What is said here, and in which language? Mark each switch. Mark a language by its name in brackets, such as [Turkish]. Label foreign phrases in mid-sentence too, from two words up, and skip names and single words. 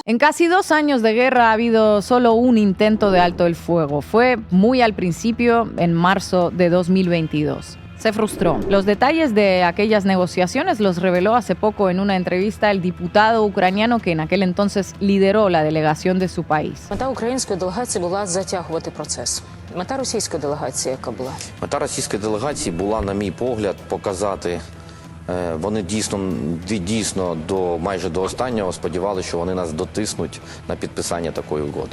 [Spanish] En casi 2 años de guerra ha habido solo un intento de alto el fuego. Fue muy al principio, en marzo de 2022. Se frustró. Los detalles de aquellas negociaciones los reveló hace poco en una entrevista el diputado ucraniano que en aquel entonces lideró la delegación de su país. [Ukrainian] Мета української делегації була затягувати процес. Мета російської делегації яка була? Мета російської делегації була, на мій погляд, показати, вони дійсно майже до останнього сподівалися, що вони нас дотиснуть на підписання такої угоди.